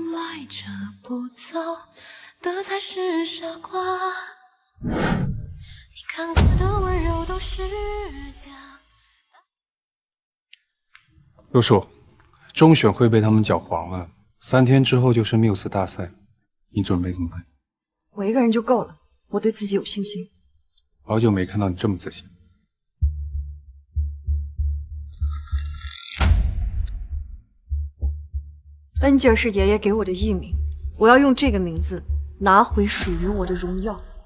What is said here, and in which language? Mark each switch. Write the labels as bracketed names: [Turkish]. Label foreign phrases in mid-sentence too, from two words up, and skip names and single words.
[Chinese] 陆叔，中选会被他们搅黄了，3天之后就是缪斯大赛，你準備怎麼辦？我一個人就夠了，我對自己有信心。好久沒看到你這麼自信。恩吉爾是爺爺給我的藝名，我要用這個名字拿回屬於我的榮耀。